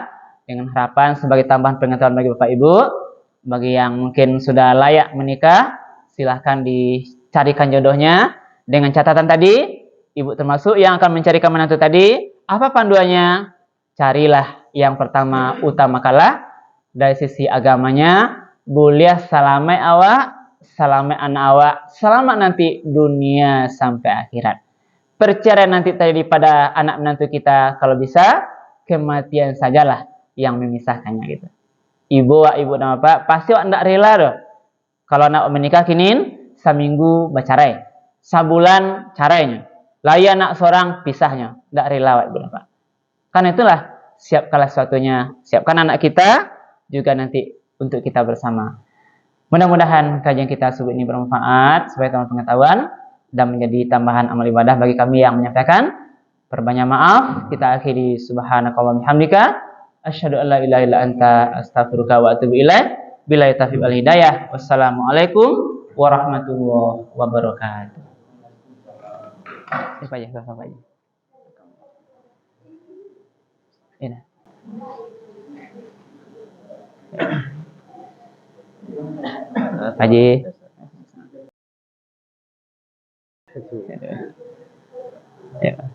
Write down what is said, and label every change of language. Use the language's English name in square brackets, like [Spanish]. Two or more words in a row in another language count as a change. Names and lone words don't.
[Indonesian] Dengan harapan sebagai tambahan pengetahuan bagi Bapak Ibu. Bagi yang mungkin sudah layak menikah, silahkan dicarikan jodohnya. Dengan catatan tadi, Ibu termasuk yang akan mencarikan menantu tadi. Apa panduannya? Carilah yang pertama, utamakanlah dari sisi agamanya. [Minangkabau] Boleh salamai awak, salamai anak awak, [Indonesian] selamat nanti dunia sampai akhirat. Perceraian nanti tadi pada anak menantu kita, kalau bisa kematian sajalah yang memisahkannya gitu. Ibu dan bapak pasti tidak rela doh. Kalau anak menikah kini seminggu bercerai, sabulan caranya. Laya nak seorang pisahnya, tidak rela Ibu Bapak. Karena itulah siap kala suatunya, siapkan anak kita juga nanti untuk kita bersama. Mudah-mudahan kajian kita subuh ini bermanfaat sebagai tambahan pengetahuan dan menjadi tambahan amal ibadah bagi kami yang menyampaikan. Perbanyak maaf, kita akhiri [Arabic] سبحانك اللهم حمدك أشهد أن لا إله إلا أنت أستغفرك وأتوب إليك. بالله التوفيق والهداية. والسلام عليكم ورحمة الله وبركاته. [Indonesian] Apa ya, apa ya? Ini. Haji. Ya.